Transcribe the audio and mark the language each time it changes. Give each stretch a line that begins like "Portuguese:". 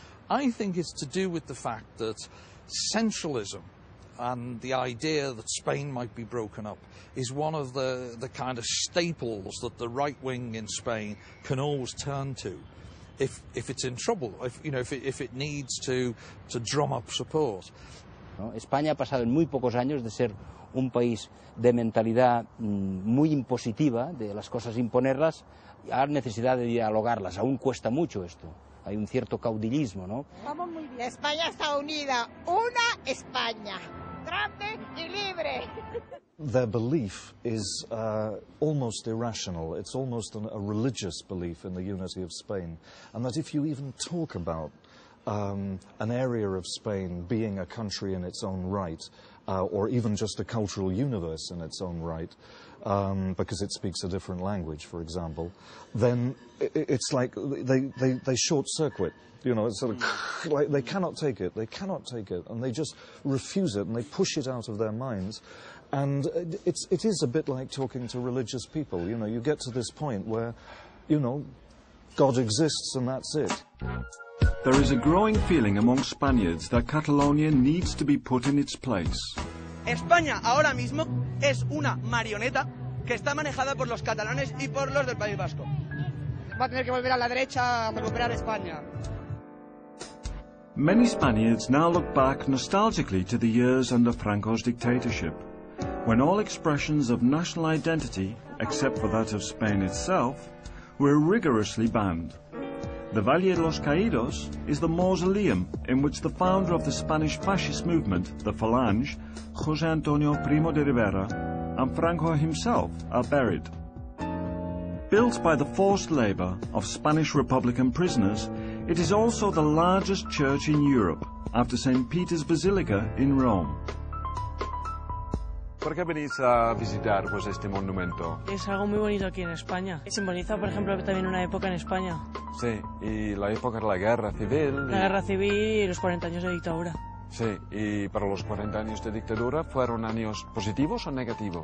English: I think it's to do with the fact that centralism and the idea that Spain might be broken up is one of the kind of staples that the right wing in Spain can always turn to if it's in trouble, if it needs to drum up support.
Spanish: ¿No? España ha pasado en muy pocos años de ser un país de mentalidad muy impositiva, de las cosas imponerlas, a necesidad de dialogarlas. Aún cuesta mucho esto. Hay un cierto caudillismo, ¿no? Vamos muy bien. España está unida. Una España. grande y libre.
English: Their belief is almost irrational. It's almost a religious belief in the unity of Spain. And that if you even talk about an area of Spain being a country in its own right, or even just a cultural universe in its own right, because it speaks a different language, for example, then it's like they short-circuit. You know, it's sort of like they cannot take it, and they just refuse it, and they push it out of their minds. And it is a bit like talking to religious people. You know, you get to this point where, you know, God exists and that's it. There is a growing feeling among Spaniards that Catalonia needs to be put in its place.
Spanish: España ahora mismo es una marioneta que está manejada por los catalanes y por los del País Vasco. Va a tener que volver a la derecha a recuperar España.
English: Many Spaniards now look back nostalgically to the years under Franco's dictatorship, when all expressions of national identity, except for that of Spain itself, were rigorously banned. The Valle de los Caídos is the mausoleum in which the founder of the Spanish fascist movement, the Falange, José Antonio Primo de Rivera, and Franco himself are buried. Built by the forced labor of Spanish Republican prisoners, it is also the largest church in Europe, after St. Peter's Basilica in Rome.
Spanish: ¿Por qué venís a visitar pues, este monumento? Es algo muy bonito aquí en España. Simboliza, por ejemplo, también una época en España. Sí, y la época de la guerra civil. La guerra civil y los 40 años de dictadura. Sí, y para los 40 años de dictadura, ¿fueron años positivos o negativos?